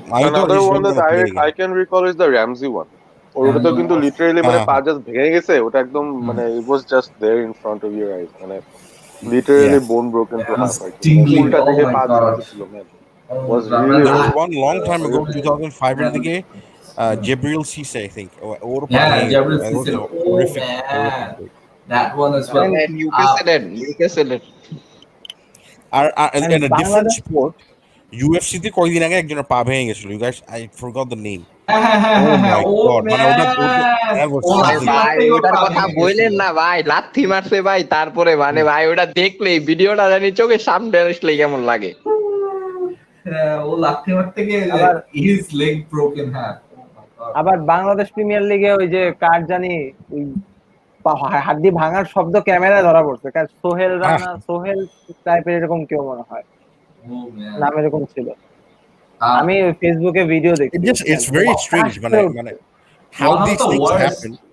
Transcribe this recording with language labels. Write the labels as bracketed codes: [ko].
[en] Another one that I can recall is the Ramsey one. [bn] ওটা তো কিন্তু literally পা জাস্ট ভেঙে গেছে, ওটা একদম [en] it was just there in front of your eyes, literally bone broken to half. [bn] উল্টা দিকে পা ছিল, man. [en] Was really there was one long time ago, 2005 [bn] এর দিকে, [en] Gabriel Cisse, I think. Gabriel Cisse. Horrific. That one as well. Newcastle. And in a different sport, [bn] UFC তে কয়েকদিন আগে একজনের পা ভেঙে গেছিল। [en] You guys, I forgot the name. Oh my god, that was [bn] ওটার কথা বললেন না ভাই, লাথি মারছে ভাই, তারপরে ভাই ওটা দেখলে ভিডিওটা জানি চোখের সামনে আসলে কেমন লাগে। ও লাথি মারতে গিয়ে [en] his leg broken half. [bn] আবার বাংলাদেশ প্রিমিয়ার লিগে ওই যে কার জানি ওই হাড্ডি ভাঙার শব্দ ক্যামেরায় ধরা পড়ছে, কার সোহেল রানা, সোহেল টাইপের এরকম কেউ মনে হয়, নাম এরকম ছিল। আমি ফেসবুকে ভিডিও দেখি। [en] It's very strange, how these things happen.